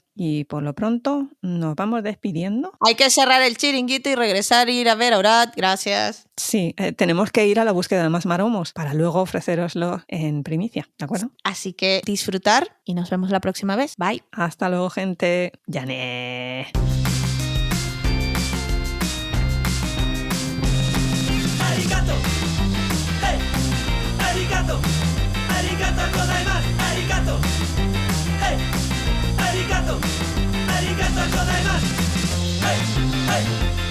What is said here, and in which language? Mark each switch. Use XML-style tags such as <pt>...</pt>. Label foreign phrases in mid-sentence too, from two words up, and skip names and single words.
<es>Y por lo pronto nos vamos despidiendo. Hay que cerrar el chiringuito y regresar, ir a ver a Orad. Gracias. Sí, tenemos que ir a la búsqueda de más maromos para luego ofreceroslo en primicia, ¿de acuerdo? Así que disfrutar y nos vemos la próxima vez. Bye. Hasta luego, gente. ¡Yané!</es> <ja>Arigato. ヘイ。ありがとう. ありがとうございます. ありがとう。ヘイ。ありがとう. ありがとうございます. Hey. Hey.</ja>